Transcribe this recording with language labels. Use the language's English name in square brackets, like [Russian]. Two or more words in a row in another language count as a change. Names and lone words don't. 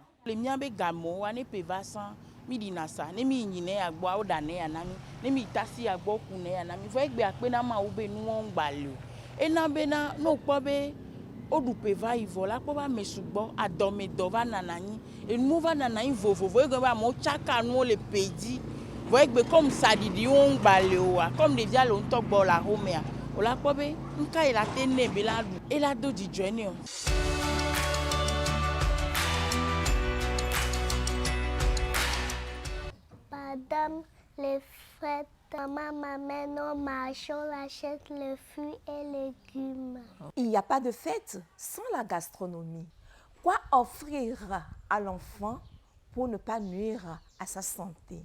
[Ewe] Le míabe gamewo wa ne pe va sã mi ɖina sa ne mi yi ne ya gbɔa woɖa ne ya na mi ne mi tasi ya gbɔ ku ne ya na mi vɔ egbe akpe na mawu be nuwo ŋgba le o ena bena ne wòkpɔ be woɖu pe va yi vɔ la kpɔ be ame sugbɔ adɔmedɔ va nana anyi enuwo va nana anyi vovovo egbe be amewo tsaka nuwo le pe dzi vɔ egbe kɔm saɖiɖiwo ŋgba le oa kɔm ɖevia le ŋutɔ gbɔ le axomea wòla kpɔ be nuka ye la te ne be la ɖu ela do dzidzɔe ne o. [French] Madame les fêtes, maman m'amène au marché, on achète les fruits et légumes. Il n'y a pas de fête sans la gastronomie. Quoi offrir à l'enfant pour ne pas nuire à sa santé?